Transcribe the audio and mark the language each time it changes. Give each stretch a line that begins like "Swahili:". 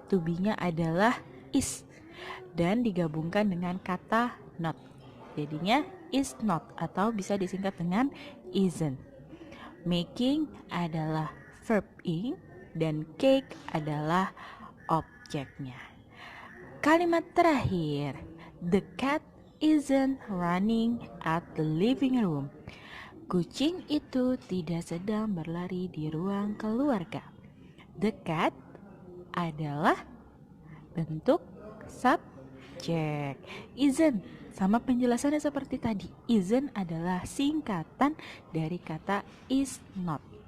Indonesian: To be-nya adalah is dan digabungkan dengan kata not. Jadinya is not atau bisa disingkat dengan isn't. Making adalah verb in dan cake adalah objeknya. Kalimat terakhir,
English: the cat isn't running at the living room.
Indonesian: Kucing itu tidak sedang berlari di ruang keluarga.
English: The cat
Indonesian: adalah bentuk subjek. Isn't Sama penjelasannya seperti tadi, isn't adalah singkatan dari kata is not.